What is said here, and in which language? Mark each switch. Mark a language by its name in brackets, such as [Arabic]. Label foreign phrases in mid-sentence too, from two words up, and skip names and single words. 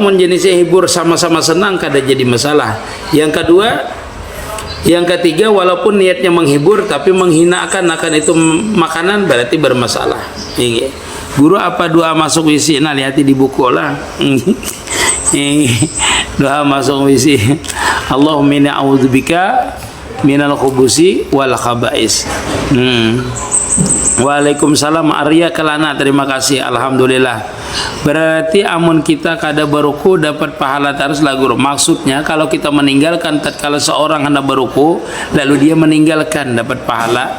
[Banjar] Mun jenisnya hibur sama-sama senang, kada jadi masalah. Yang ketiga, walaupun niatnya menghibur tapi menghinakan akan itu makanan, berarti bermasalah. [Indonesian] Guru apa doa masuk WC? Nah, lihat di buku lah. Doa masuk WC. [Arabic] اللهم إني أعوذ بك من الخبث والخبائث. [Indonesian] Waalaikumsalam Arya Kelana, terima kasih, alhamdulillah. [Banjar] Berarti amun kita kada beruku dapat pahala terus lah, Guru. [Indonesian] Maksudnya kalau kita meninggalkan tatkala seorang hendak beruku lalu dia meninggalkan dapat pahala.